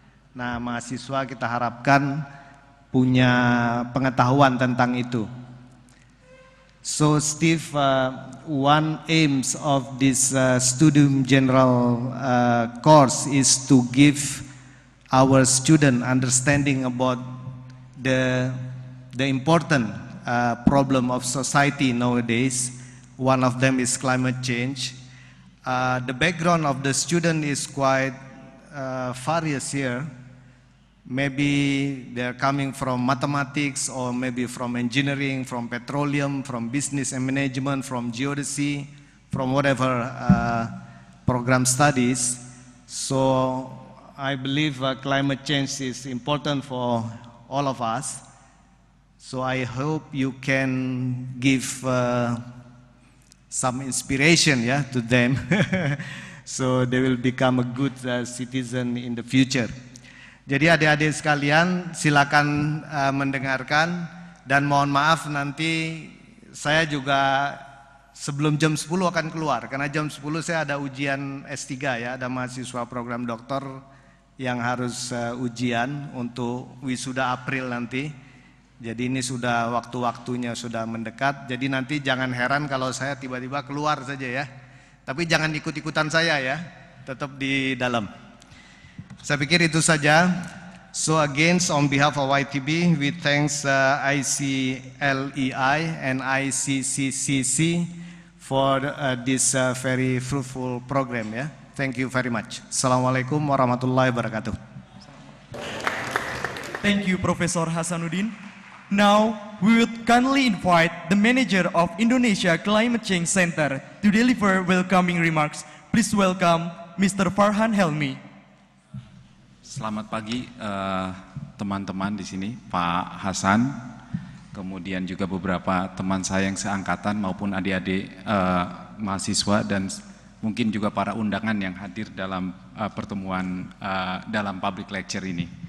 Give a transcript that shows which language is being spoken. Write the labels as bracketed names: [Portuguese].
[Indonesian] Nah, mahasiswa kita harapkan punya pengetahuan tentang itu. [English] So Steve, one aims of this Studium General course is to give our student understanding about the important problem of society nowadays. One of them is climate change. The background of the student is quite various here. Maybe they're coming from mathematics, or maybe from engineering, from petroleum, from business and management, from geodesy, from whatever program studies. So I believe climate change is important for all of us. So I hope you can give some inspiration, yeah, to them, so they will become a good citizen in the future. [Indonesian] Jadi adik-adik sekalian, silakan mendengarkan, dan mohon maaf nanti saya juga sebelum jam 10 akan keluar, karena jam 10 saya ada ujian S3 ya, ada mahasiswa program doktor yang harus ujian untuk wisuda April nanti. Jadi ini sudah waktu-waktunya sudah mendekat, jadi nanti jangan heran kalau saya tiba-tiba keluar saja ya. Tapi jangan ikut-ikutan saya ya, tetap di dalam. Saya pikir itu saja. [English] So again, on behalf of YTB, we thanks ICLEI and ICCCC for this very fruitful program. Yeah, thank you very much. [Arabic] Assalamualaikum warahmatullahi wabarakatuh. [English] Thank you, Professor Hasanuddin. Now, we would kindly invite the manager of Indonesia Climate Change Center to deliver welcoming remarks. Please welcome Mr. Farhan Helmi. [Indonesian] Selamat pagi teman-teman di sini, Pak Hasan, kemudian juga beberapa teman saya yang seangkatan maupun adik-adik mahasiswa, dan mungkin juga para undangan yang hadir dalam pertemuan dalam public lecture ini.